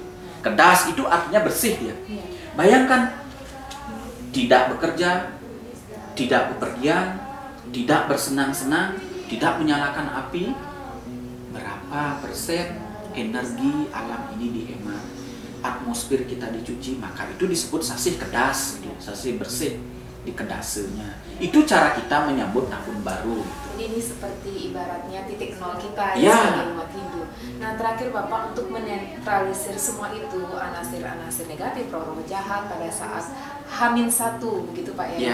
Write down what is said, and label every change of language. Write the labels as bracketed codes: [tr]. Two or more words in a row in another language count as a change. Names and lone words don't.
[id] Kedas itu artinya bersih ya. Bayangkan, tidak bekerja, tidak bepergian, tidak bersenang-senang, tidak menyalakan api, berapa persen energi alam ini dihemat, atmosfer kita dicuci, maka itu disebut sasih kedas, sasih bersih di kedasenya. Itu cara kita menyambut tahun baru. Jadi ini seperti ibaratnya titik nol kita Ya. sebagai umat Hindu. Nah, terakhir Bapak, untuk menetralisir semua itu anasir-anasir negatif, roh-roh jahat pada saat H-1 begitu Pak ya,